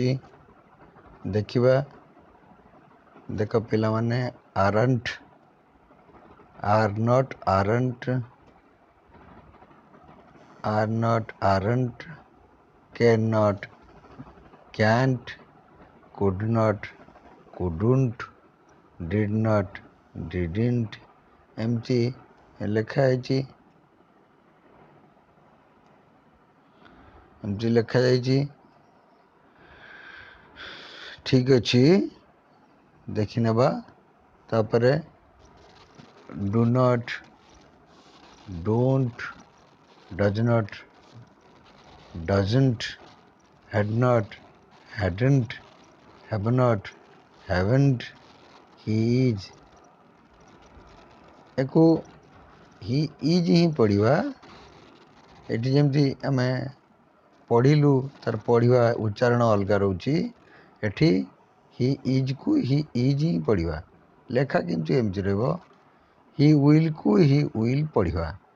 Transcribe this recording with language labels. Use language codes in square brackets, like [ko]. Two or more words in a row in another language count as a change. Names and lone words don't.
[or] ଦେଖିବା। ଦେଖ ପିଲାମାନେ, [en] aren't, are not, aren't, can not, can't, could not, couldn't, did not, didn't [or] ଏମିତି ଲେଖା ଯାଇଛି। ଠିକ୍ ଅଛି, ଦେଖିନେବା। [en] ତାପରେ do not, don't, does not, doesn't, had not, hadn't, have not, haven't, he is। [or] ୟାକୁ [en] he is [or] ହିଁ ପଢ଼ିବା। ଏଠି ଯେମିତି ଆମେ ପଢ଼ିଲୁ, ତାର ପଢ଼ିବା ଉଚ୍ଚାରଣ ଅଲଗା ରହୁଛି। ଏଠି [en] he isକୁ he is [or] ହିଁ ପଢ଼ିବା। ଲେଖା କିନ୍ତୁ ଏମିତି ରହିବ। [en] he willକୁ he will [or] ପଢ଼ିବା।